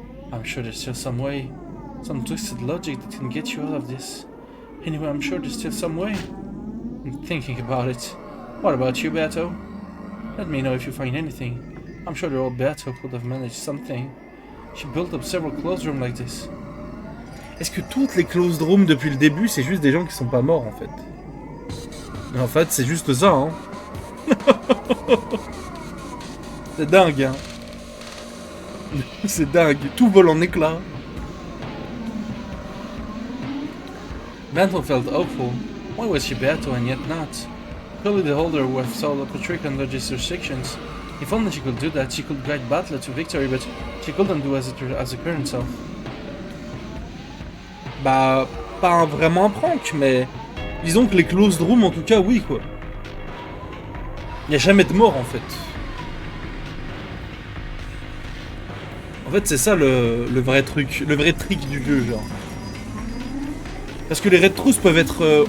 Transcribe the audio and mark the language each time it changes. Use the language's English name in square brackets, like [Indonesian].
[English] I'm sure there's still some way, some twisted logic that can get you out of this. Anyway, I'm sure there's still some way. I'm thinking about it. What about you, Beato? Let me know if you find anything. I'm sure the old Beato could have managed something. She built up several closed rooms like this. [French] Est-ce que toutes les closed rooms depuis le début, c'est juste des gens qui sont pas morts en fait? Mais en fait, c'est juste ça, hein. C'est dingue, hein. C'est dingue, tout vole en éclats. [English] Beato felt awful. Why was she Beato and yet not? Surely the holder would have solved up the trick under these restrictions. If only she could do that, she could guide Butler to victory, but she couldn't do as a current self. [French] Bah, pas vraiment un prank, mais disons que les closed rooms en tout cas, oui quoi. Il n'y a jamais de mort en fait. En fait, c'est ça le vrai truc, le vrai trick du jeu, genre. Parce que les Red Truths peuvent être...